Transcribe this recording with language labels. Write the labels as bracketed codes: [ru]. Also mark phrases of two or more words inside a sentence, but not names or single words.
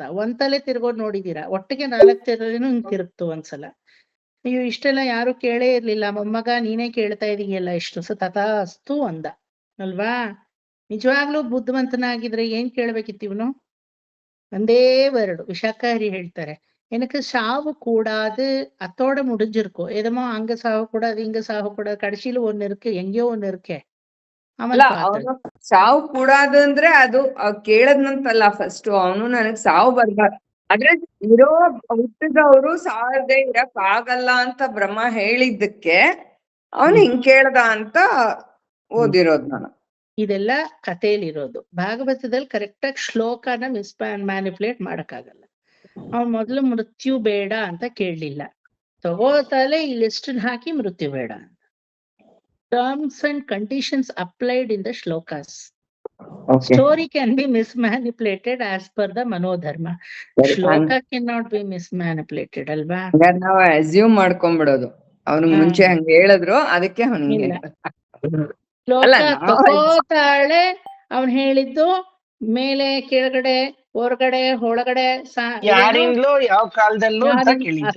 [kn] 1 ತಲೆ ತಿರ್ಗೋದ್ ನೋಡಿದೀರಾ? ಒಟ್ಟಿಗೆ 4 ತಲೆನೂ ಹಿಂಗ್ ತಿರುಗ್ತು ಒಂದ್ಸಲ. ಅಯ್ಯೋ, ಇಷ್ಟೆಲ್ಲ ಯಾರು ಕೇಳೇ ಇರ್ಲಿಲ್ಲ, ಮೊಮ್ಮಗ ನೀನೇ ಕೇಳ್ತಾ ಇದೀಯಲ್ಲ ಇಷ್ಟು ತಥಾಸ್ತು ಅಂದ ಅಲ್ವಾ? ನಿಜವಾಗ್ಲೂ ಬುದ್ಧಿವಂತನಾಗಿದ್ರೆ ಏನ್ ಕೇಳ್ಬೇಕಿತ್ತು ಇವನು? ಒಂದೇ ವರ್ಡ್. ವಿಶಾಖಹರಿ ಹೇಳ್ತಾರೆ, [ta] எனக்கு சாவு கூடாது, அத்தோட முடிஞ்சிருக்கும். ஏதமோ அங்க சாவு கூடாது, இங்க சாவு கூடாது, கடைசியில ஒண்ணு இருக்கு, எங்கேயோ ஒண்ணு இருக்கே. [kn] ಅವನು ಸಾವು ಕೂಡಾದು ಅಂದ್ರೆ ಅದು ಕೇಳದ್ನಂತಲ್ಲ, ಫಸ್ಟ್ ಅವನು ನನಗ್ ಸಾವು ಬರ್ಬಾರ್ದು, ಆದ್ರೆ ಇರೋ ಹುಟ್ಟಿದವರು ಸಾವದೇ ಇರಕ್ ಆಗಲ್ಲ ಅಂತ ಬ್ರಹ್ಮ ಹೇಳಿದ್ದಕ್ಕೆ ಅವನು ಹಿಂಗ್ ಕೇಳ್ದ ಅಂತ ಓದಿರೋದು ನಾನು. ಇದೆಲ್ಲ ಕಥೆಯಲ್ಲಿರೋದು. ಭಾಗವತದಲ್ಲಿ ಕರೆಕ್ಟ್ ಆಗಿ ಶ್ಲೋಕನ ಮ್ಯಾನಿಪುಲೇಟ್ ಮಾಡಕ್ಕಾಗಲ್ಲ. ಅವ್ನು ಮೊದಲು ಮೃತ್ಯು ಬೇಡ ಅಂತ ಕೇಳಲಿಲ್ಲ, ತಗೋತಾಲೆ ಈ ಲಿಸ್ಟ್ ಹಾಕಿ ಮೃತ್ಯು ಬೇಡ ಅಂತ. [en] terms and conditions applied in the shlokas. Okay. Story can be mismanipulated as per the Manodharma. [kn] ಸರಿ, [en] Shloka cannot be mismanipulated, [kn] ಅಲ್ವಾ? ಹಂಗಾರೆ ನಾವು ಅಸ್ಯೂಮ್ ಮಾಡ್ಕೊಂಡ್ಬಿಡೋದು. ಅವ್ನಿಗೆ ಹಾ. ಮುಂಚೆ ಹಂಗ ಹೇಳಿದ್ರು ಅದಕ್ಕೆ ಅವ್ನಿಗೆ ಇಲ್ಲ. ಅಲ್ಲ, ಶ್ಲೋಕ ನಾವು ತಗೋತಾಳೆ, ಅವನ್ ಹೇಳಿದ್ದು ಮೇಲೆ ಕೆಳಗಡೆ ಹೊರಗಡೆ ಒಳಗಡೆ ಯಾರಿಂದಲೂ ಯಾವ ಕಾಲದಲ್ಲೂ ಅಂತ ಕೇಳಿದ್ದು.